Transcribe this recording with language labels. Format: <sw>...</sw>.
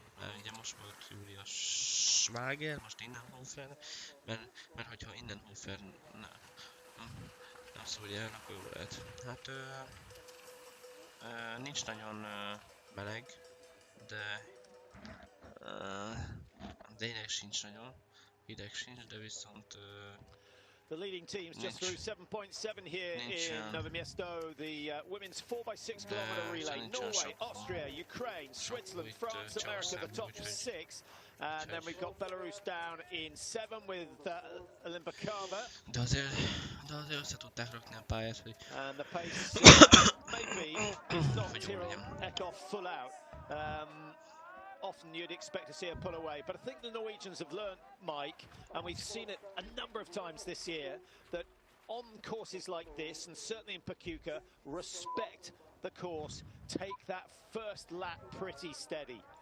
<hu>Mert ugye most volt Julia Schwager, most Innenhofer, mert hogyha Innenhofer nem szólja el, akkor jó lehet. Hát nincs nagyon meleg, de hideg sincs nagyon, de viszont</hu> <en>the leading teams just through 7.7 here in Nové Město. The women's 4x6 kilometer relay. Norway, Austria, Ukraine, Switzerland, France, America, the top 6. And then we've got Belarus down in 7 with Olimpakova.</en> <hu>De azért össze tudták rakni a pályát, hogy...</hu> <en>And the pace maybe is not Tyrrell Eckhoff full out. Often you'd expect to see her pull away, but I think the Norwegians have learnt, Mike, and we've seen it a number of times this year, that on courses like this, and certainly in Pachuca, respect the course, take that first lap pretty steady.</en>